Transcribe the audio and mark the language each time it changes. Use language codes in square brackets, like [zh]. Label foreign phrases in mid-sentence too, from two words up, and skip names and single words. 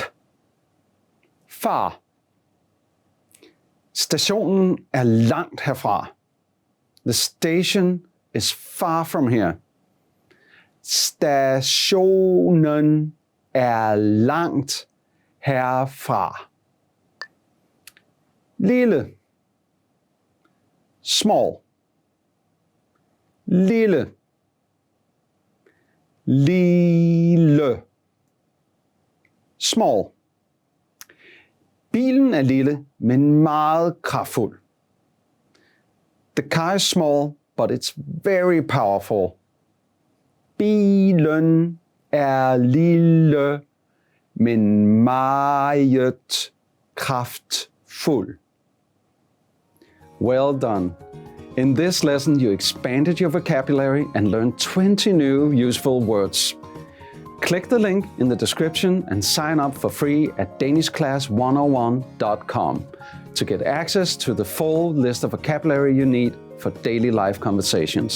[da] Far. Stationen er langt herfra. [en] The station is far from here. [da] Stationen er langt herfra. Lille. Small. Lille. Lille. [en] Small. [da] Bilen er lille, men meget kraftfuld. [en] The car is small, but it's very powerful. [da] Bilen er lille, men meget kraftfuld. [en] Well done. In this lesson, you expanded your vocabulary and learned 20 new useful words. Click the link in the description and sign up for free at danishclass101.com to get access to the full list of vocabulary you need for daily life conversations.